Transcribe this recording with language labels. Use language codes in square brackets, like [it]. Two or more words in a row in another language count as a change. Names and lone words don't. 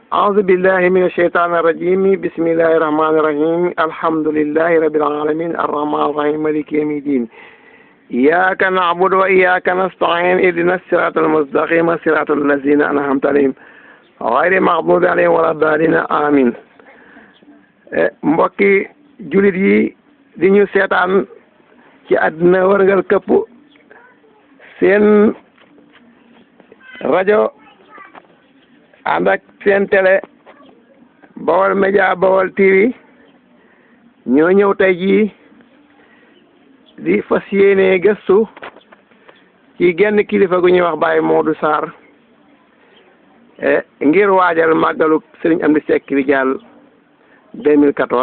[ar] أعوذ بالله من الشيطان الرجيم بسم الله الرحمن الرحيم الحمد لله رب العالمين الرحمن الرحيم مالك يوم الدين إياك نعبد وإياك نستعين اهدنا الصراط المستقيم صراط الذين أنعمت عليهم غير المغضوب عليهم ولا الضالين آمين [wo] mbokki julit yi di ñu seetaan ci àddina wërngal këpp seen rajo ànd ak seen télé Baol Média Baol TV ñoo ñëw tey jii di fas yéene gëstu ci genn kilifa gu ñuy wax Baye Modou Sarr ngir waajal màggalu Serigne Amdy Seck Ridial 2014